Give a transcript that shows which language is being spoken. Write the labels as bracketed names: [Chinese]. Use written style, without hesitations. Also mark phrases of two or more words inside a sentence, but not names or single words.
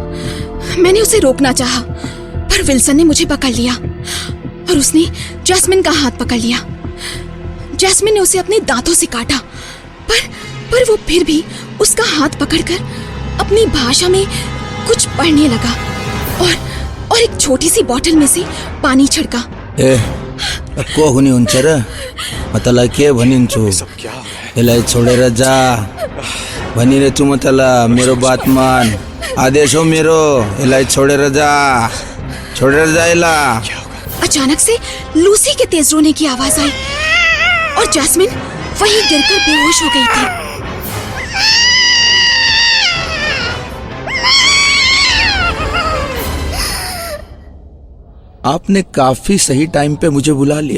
[Hindi] मैंने उसे रोकना चाहा, पर विल्सन ने मुझे पकड़ लिया और उसने जैस्मिन का हाथ पकड़ लिया। जैस्मिन ने उसे अपने दांतों से काटा, पर वो फिर भी उसका हाथ पकड़कर अपनी भाषा में कुछ पढ़ने लगा और एक छोटी सी बोतल में से पानी छिड़का। [Nepali] को हुने हुन्छ र? म तँलाई के भनिन्छु, [Hindi] सब क्या हो रहा है? [Nepali] यसलाई छोडेर जा भनिरहेछु म तँलाई। मेरो बात मान, आदेश हो मेरो। यसलाई छोडेर जा यसलाई। [Hindi] अचानक से लूसी के तेज रोने की आवाज आई और जैस्मिन वहीं गिरकर बेहोश हो गई थी। आपने काफी सही टाइम पे मुझे बुला लिया।